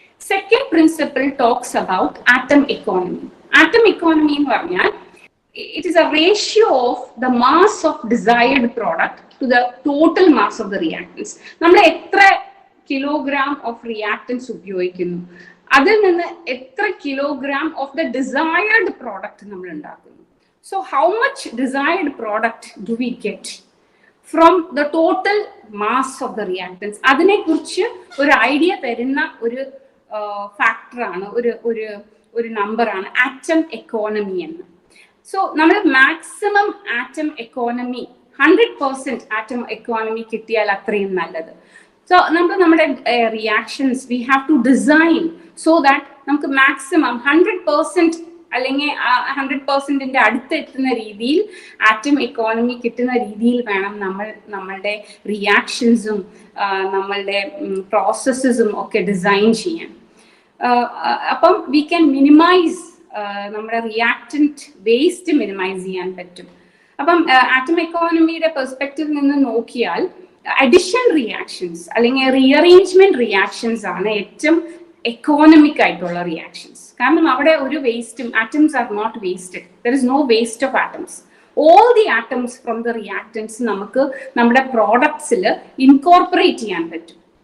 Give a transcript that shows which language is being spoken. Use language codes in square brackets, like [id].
[en] Second principle talks about atom economy. Atom economy [ml] എന്ന് പറഞ്ഞാൽ [en] It is a ratio of the mass of desired product to the total mass of the reactants. [ml] നമ്മൾ എത്ര kilogram of reactants ഉപയോഗിക്കുന്നു, അതിൽ നിന്ന് എത്ര kilogram of the desired product നമ്മൾ ഉണ്ടാക്കുന്നു. [en] So how much desired product do we get from the total mass of the reactants? [ml] അതിനെ കുറിച്ച് ഒരു ഐഡിയ തരുന്ന ഒരു ഫാക്ടറാണ്, ഒരു നമ്പറാണ് ആറ്റം എക്കോണമി എന്ന്. സോ നമ്മൾ maximum atom economy 100% atom economy കിട്ടിയാൽ അത്രയും നല്ലത്. സോ നമ്മുടെ reactions [en] we have to design so that [ml] നമുക്ക് മാക്സിമം 100% അല്ലെങ്കിൽ 100%ന്റെ അടുത്ത് എത്തുന്ന രീതിയിൽ ആറ്റം എക്കോണമി കിട്ടുന്ന രീതിയിൽ വേണം നമ്മളുടെ റിയാക്ഷൻസും നമ്മളുടെ പ്രോസസ്സസും ഒക്കെ ഡിസൈൻ ചെയ്യാൻ. അപ്പം [en] we can minimise [ml] നമ്മുടെ റിയാക്ടന്റ് വേസ്റ്റ് മിനിമൈസ് ചെയ്യാൻ പറ്റും. അപ്പം ആറ്റം എക്കോണമിയുടെ പെർസ്പെക്റ്റീവ് നിന്ന് നോക്കിയാൽ അഡിഷൻ റിയാക്ഷൻസ് അല്ലെങ്കിൽ റീഅറേഞ്ച്മെന്റ് റിയാക്ഷൻസ് ആണ് ഏറ്റവും എക്കോണമിക് ആയിട്ടുള്ള റിയാക്ഷൻസ്. കാരണം അവിടെ ഒരു വേസ്റ്റും, [en] atoms are not wasted, there is no waste of atoms. All the atoms from the reactants [ml] നമുക്ക് നമ്മുടെ പ്രോഡക്ട്സിൽ ഇൻകോർപ്പറേറ്റ് ചെയ്യാൻ പറ്റും.